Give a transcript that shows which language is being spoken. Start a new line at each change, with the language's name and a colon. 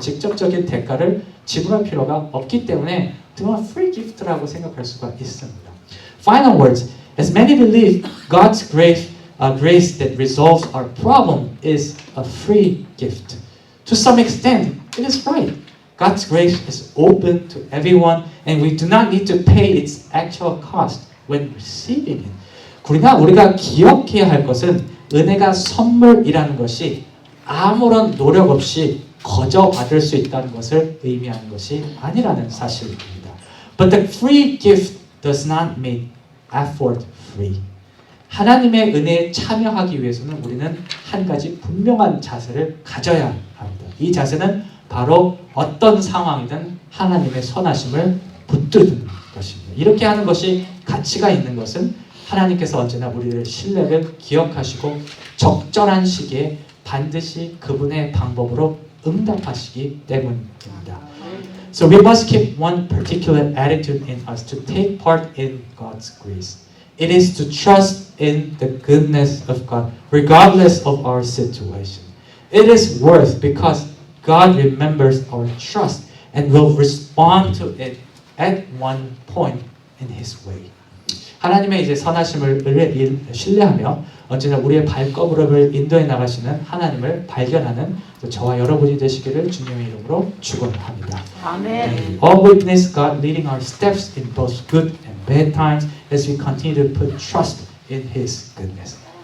Korean: 직접적인 대가를 지불할 필요가 없기 때문에 정말 free gift라고 생각할 수가 있습니다.
English: Final words. As many believe, God's grace that resolves our problem is a free gift. To some extent, it is right. God's grace is open to everyone and we do not need to pay its actual cost when receiving it.
Korean: 그러나 우리가 기억해야 할 것은 은혜가 선물이라는 것이 아무런 노력 없이 거저 받을 수 있다는 것을 의미하는 것이 아니라는 사실입니다.
English: But the free gift does not make effort free.
Korean: 하나님의 은혜에 참여하기 위해서는 우리는 한 가지 분명한 자세를 가져야 합니다. 이 자세는 바로 어떤 상황이든 하나님의 선하심을 붙드는 것입니다. 이렇게 하는 것이 가치가 있는 것은 하나님께서 언제나 우리의 신뢰를 기억하시고 적절한 시기에 반드시 그분의 방법으로 응답하시기 때문입니다.
English: So we must keep one particular attitude in us to take part in God's grace. It is to trust in the goodness of God regardless of our situation. It is worth because God remembers our trust and will respond to it at one point in His way.
Korean: 하나님의 이제 선하심을 신뢰하며 언제나 우리의 발걸음을 인도해 나가시는 하나님을 발견하는 저와 여러분이 되시기를 주님의 이름으로 축원합니다. 아멘.
English: All witness God leading our steps in both good and bad times as we continue to put trust in His goodness.